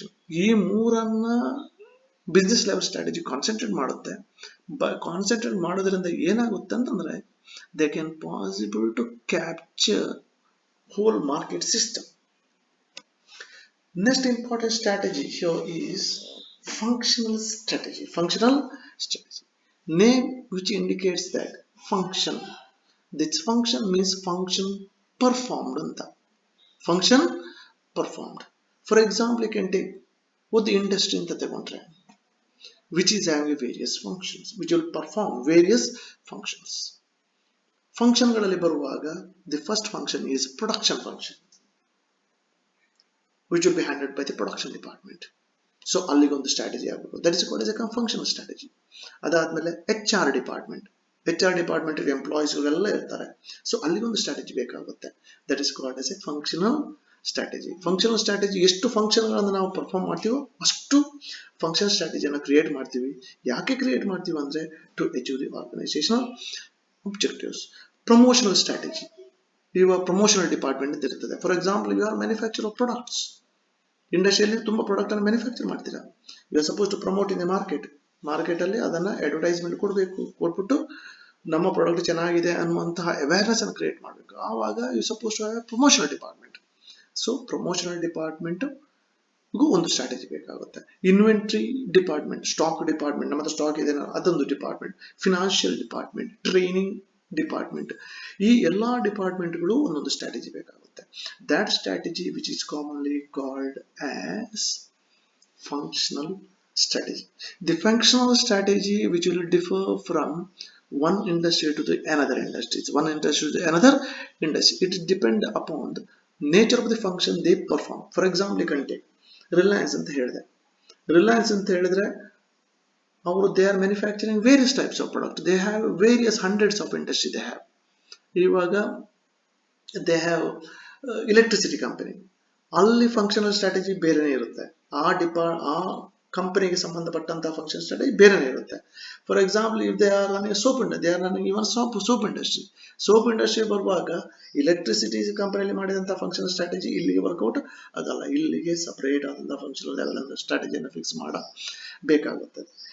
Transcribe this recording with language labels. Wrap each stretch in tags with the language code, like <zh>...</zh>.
<kn>ಈ ಮೂರನ್ನ business level strategy concentrate ಮಾಡುತ್ತೆ. Concentrate ಮಾಡೋದ್ರಿಂದ ಏನಾಗುತ್ತೆ ಅಂತಂದ್ರೆ</kn> <en>They can possible to capture whole market system. Next important strategy here is functional strategy. Functional strategy, name which indicates that function. This function means function performed anta. Function performed. For example, you can take what the industry anta ತಗೊಂಡ್ರೆ which is having various functions which will perform various functions.</en> <kn>ಫಂಕ್ಷನ್ಗಳಲ್ಲಿ ಬರುವಾಗ</kn> <en>the first function is production function which will be handled by the production department. So</en> <kn>ಅಲ್ಲಿಗೆ ಒಂದು strategy ಆಗಬೇಕು,</kn> <en>that is called as a functional strategy.</en> <kn>ಅದಾದ್ಮೇಲೆ HR department, HR department employees ಎಲ್ಲ ಇರ್ತಾರೆ, so ಅಲ್ಲಿಗೆ ಒಂದು strategy ಬೇಕಾಗುತ್ತೆ,</kn> <en>that is called as a functional strategy.</en> <kn>Functional strategy ಎಷ್ಟು ಫಂಕ್ಷನ್ಗಳನ್ನು ನಾವು ಪರ್ಫಾರ್ಮ್ ಮಾಡ್ತೀವೋ ಅಷ್ಟು ಫಂಕ್ಷನಲ್ ಸ್ಟ್ರಾಟಜಿಯನ್ನು ಕ್ರಿಯೇಟ್ ಮಾಡ್ತೀವಿ. ಯಾಕೆ ಕ್ರಿಯೇಟ್ ಮಾಡ್ತೀವಿ ಅಂದ್ರೆ</kn> <en>To achieve the organisational objectives.</en> <kn>Promotional strategy, ಇವಾಗ ಪ್ರಮೋಷನಲ್ ಡಿಪಾರ್ಟ್ಮೆಂಟ್ ಅಂತ ಇರ್ತದೆ.</kn> <en>for example you are manufacture of products,</en> <kn>ಇಂಡಸ್ಟ್ರಿಯಲ್ಲಿ ತುಂಬಾ ಪ್ರಾಡಕ್ಟ್ ಅನ್ನು ಮ್ಯಾನುಫ್ಯಾಕ್ಚರ್ ಮಾಡ್ತೀರಾ,</kn> <en>you are suppose to promote in the market</en> <kn>ಅಲ್ಲಿ ಅದನ್ನ ಅಡ್ವರ್ಟೈಸ್ಮೆಂಟ್ ಕೊಡಬೇಕು, ಕೊಟ್ಬಿಟ್ಟು ನಮ್ಮ ಪ್ರಾಡಕ್ಟ್ ಚೆನ್ನಾಗಿದೆ ಅನ್ನುವಂತಹ ಅವೇರ್ನೆಸ್ ಅನ್ನು ಕ್ರಿಯೇಟ್ ಮಾಡಬೇಕು. ಆವಾಗ</kn> <en>You suppose to have promotional department.</en> <kn>So promotional department ಒಂದು ಸ್ಟ್ರಾಟಜಿ ಬೇಕಾಗುತ್ತೆ. ಇನ್ವೆಂಟ್ರಿ ಡಿಪಾರ್ಟ್ಮೆಂಟ್, ಸ್ಟಾಕ್ ಡಿಪಾರ್ಟ್ಮೆಂಟ್, ನಮ್ಮ ಸ್ಟಾಕ್ ಇದೆ ಅದೊಂದು department. Financial department, training department, ಈ ಎಲ್ಲಾ ಡಿಪಾರ್ಟ್ಮೆಂಟ್ಗಳು ಒಂದೊಂದು ಸ್ಟ್ರಾಟಜಿ ಬೇಕಾಗುತ್ತೆ.</kn> <en>That strategy which is commonly called as functional strategy. The functional strategy which will differ from one industry to the another industry, one industry to the another industry. It depends upon the nature of the function they perform. For example, you can take Reliance ಅಂತ ಹೇಳಿದೆ. Reliance</en> <kn>ಅಂತ ಹೇಳಿದ್ರೆ ಅವರು</kn> <en>they are manufacturing various types of product. They have various hundreds of industry they have. ಇವಾಗ they have electricity company.</en> <kn>ಅಲ್ಲಿ functional strategy ಬೇರೆನೇ ಇರುತ್ತೆ. ಆ ಕಂಪನಿಗೆ ಸಂಬಂಧಪಟ್ಟಂತಹ ಫಂಕ್ಷನ್ ಸ್ಟ್ರಾಟಜಿ ಬೇರೆನೇ ಇರುತ್ತೆ.</kn> <en>For example if they are running soap industry, they are running even soap industry.</en> <kn>Soap industry ಬರುವಾಗ ಎಲೆಕ್ಟ್ರಿಸಿಟಿ ಕಂಪನಿಯಲ್ಲಿ ಮಾಡಿದಂತಹ ಫಂಕ್ಷನ್ ಸ್ಟ್ರಾಟಜಿ ಇಲ್ಲಿಗೆ ವರ್ಕೌಟ್ ಆಗಲ್ಲ, ಇಲ್ಲಿಗೆ ಸಪರೇಟ್ ಆದಂತಹ ಫಂಕ್ಷನಲ್ ಲೆವೆಲ್ ಸ್ಟ್ರಾಟಜಿಯನ್ನು ಫಿಕ್ಸ್ ಮಾಡಬೇಕಾಗುತ್ತದೆ.</kn>